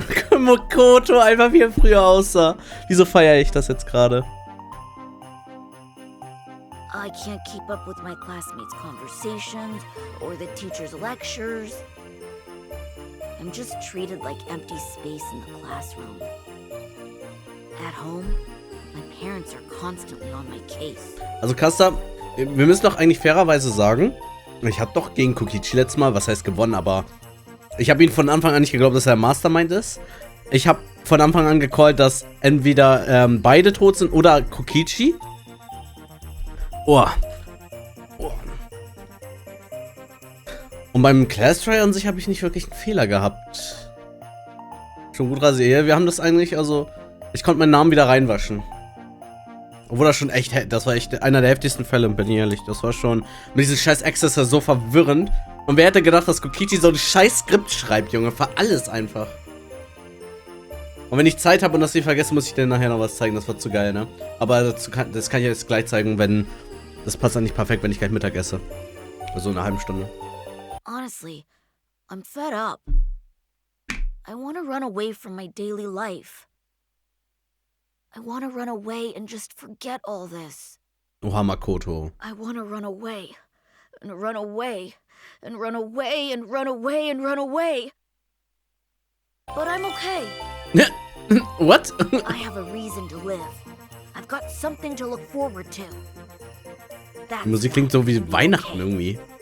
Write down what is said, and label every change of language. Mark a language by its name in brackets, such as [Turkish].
[German] Makoto, einfach wie er früher aussah. Wieso feiere ich das jetzt gerade? [English] I can't keep up with my classmates' conversations or the teacher's lectures. I'm just treated like empty space in the classroom. At home, my parents are constantly on my case. [German] Also Kasta, wir müssen doch eigentlich fairerweise sagen, ich habe doch gegen Kokichi letztes Mal, was heißt gewonnen, aber ich habe ihn von Anfang an nicht geglaubt, dass er Mastermind ist. Ich habe von Anfang an gecallt, dass entweder beide tot sind oder Kokichi. Oh. Und beim Class Try an sich habe ich nicht wirklich einen Fehler gehabt. Schon gut rasiert. Wir haben das eigentlich, also ich konnte meinen Namen wieder reinwaschen. Obwohl das schon echt, das war echt einer der heftigsten Fälle, bin ich ehrlich. Das war schon, mit diesem scheiß Access so verwirrend. Und wer hätte gedacht, dass Kokichi so ein scheiß Skript schreibt, Junge, für alles einfach. Und wenn ich Zeit habe und das nicht vergesse, muss ich dir nachher noch was zeigen. Das wird zu geil, ne? Aber das kann ich jetzt gleich zeigen, wenn, das passt dann nicht perfekt, wenn ich gleich Mittag esse. Also in einer halben Stunde. [English] Honestly, I'm fed up. I want to run away from my daily life. I want to run away and just forget all this. [German] Oha, Makoto. [English] I want to run away and run away and run away and run away and run away. But I'm okay. What? I have a reason to live. I've got something to look forward to. [German] Die Musik klingt so wie Weihnachten irgendwie.